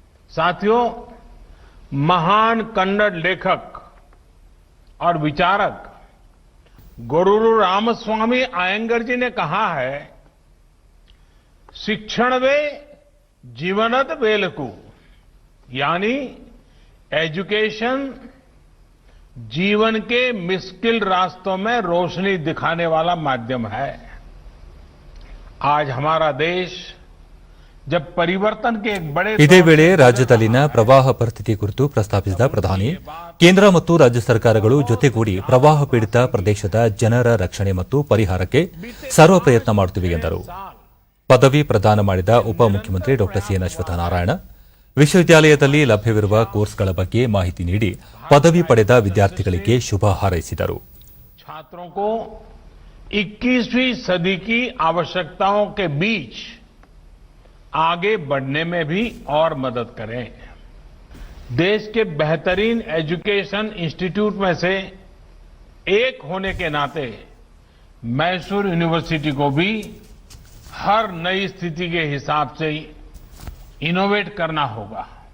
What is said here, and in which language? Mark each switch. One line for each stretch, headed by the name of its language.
Hindi: साथियों, महान कन्नड़ लेखक और विचारक गोरूरू रामस्वामी अयंगर जी ने कहा है,
Kannada: शिक्षणवे जीवनद वेलकु,
Hindi: यानी एजुकेशन जीवन के मुश्किल रास्तों में रोशनी दिखाने वाला माध्यम है. आज हमारा देश जब परिवर्तन के एक बड़े
Kannada: ಇದೇ ವೇಳೆ ರಾಜ್ಯದಲ್ಲಿನ ಪ್ರವಾಹ ಪರಿಸ್ಥಿತಿ ಕುರಿತು ಪ್ರಸ್ತಾಪಿಸಿದ ಪ್ರಧಾನಿ, ಕೇಂದ್ರ ಮತ್ತು ರಾಜ್ಯ ಸರ್ಕಾರಗಳು ಜೊತೆಗೂಡಿ ಪ್ರವಾಹ ಪೀಡಿತ ಪ್ರದೇಶದ ಜನರ ರಕ್ಷಣೆ ಮತ್ತು ಪರಿಹಾರಕ್ಕೆ ಸರ್ವ ಪ್ರಯತ್ನ ಮಾಡುತ್ತಿವೆ ಎಂದರು. ಪದವಿ ಪ್ರದಾನ ಮಾಡಿದ ಉಪಮುಖ್ಯಮಂತ್ರಿ ಡಾ ಸಿಎನ್ ಅಶ್ವತ್ಥನಾರಾಯಣ ವಿಶ್ವವಿದ್ಯಾಲಯದಲ್ಲಿ ಲಭ್ಯವಿರುವ ಕೋರ್ಸ್ಗಳ ಬಗ್ಗೆ ಮಾಹಿತಿ ನೀಡಿ ಪದವಿ ಪಡೆದ ವಿದ್ಯಾರ್ಥಿಗಳಿಗೆ ಶುಭ ಹಾರೈಸಿದರು.
Hindi: छात्रों को 21वीं सदी की आवश्यकताओं के बीच आगे बढ़ने में भी और मदद करें. देश के बेहतरीन एजुकेशन इंस्टीट्यूट में से एक होने के नाते मैसूर यूनिवर्सिटी को भी हर नई स्थिति के हिसाब से इनोवेट करना होगा.